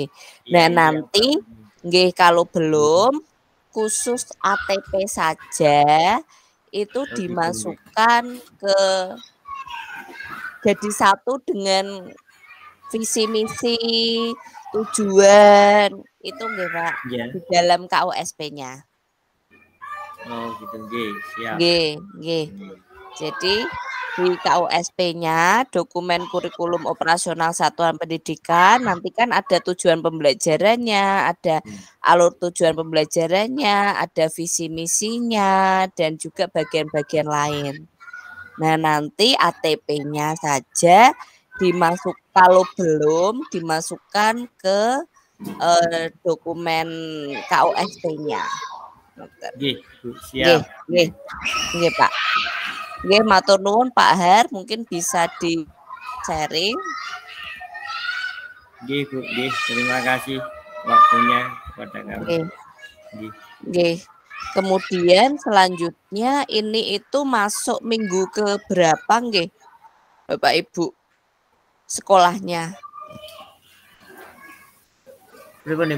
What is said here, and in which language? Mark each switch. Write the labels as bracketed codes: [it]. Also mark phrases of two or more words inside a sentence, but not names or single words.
[id] Nah, nanti nggih kalau belum khusus ATP saja itu dimasukkan ke jadi satu dengan visi misi, tujuan itu nggih Pak, di dalam KUSP-nya. Oh, gitu nggih, siap. Nggih. Jadi di KUSP-nya dokumen kurikulum operasional satuan pendidikan nanti kan ada tujuan pembelajarannya, ada alur tujuan pembelajarannya, ada visi misinya dan juga bagian-bagian lain. Nah, nanti ATP-nya saja kalau belum dimasukkan ke dokumen KUSP-nya. Nggih, Bu, Nggih, siap. nggih. Nggih, Pak. Nggih, [jv] matur nuwun [id] Pak Har, mungkin bisa di-sharing. Nggih, Bu, nggih. Terima kasih waktunya kepada kami. Nggih. Nggih. Nggih. Kemudian selanjutnya ini itu masuk minggu ke berapa nggih, Bapak Ibu? Sekolahnya. Berapa nih, Bu?